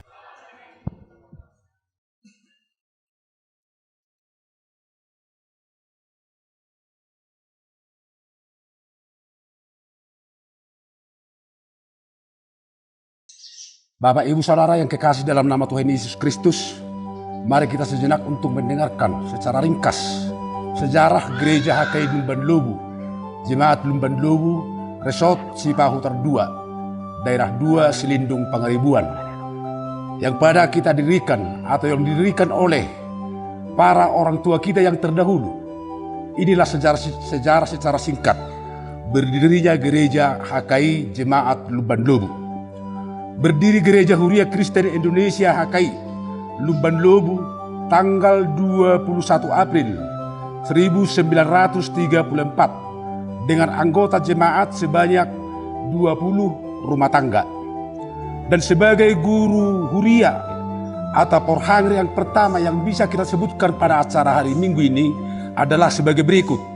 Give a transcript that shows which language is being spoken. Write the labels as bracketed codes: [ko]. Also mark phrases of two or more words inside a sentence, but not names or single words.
[id] Bapak Ibu Saudara yang kekasih dalam nama Tuhan Yesus Kristus, mari kita sejenak untuk mendengarkan secara ringkas sejarah Gereja HKI Lumban Lubu, Jemaat Lumban Lubu, Resort Cipahutar 2, Daerah 2 Selindung Pangaribuan, yang pada kita dirikan atau yang didirikan oleh para orang tua kita yang terdahulu. Inilah sejarah secara singkat berdirinya Gereja HKI Jemaat Lumban Lubu. Berdiri Gereja Huria Kristen Indonesia HKI Lumban Lubu tanggal 21 April 1934 dengan anggota jemaat sebanyak 20 rumah tangga. Dan sebagai guru Huria atau Porhangri yang pertama yang bisa kita sebutkan pada acara hari Minggu ini adalah sebagai berikut.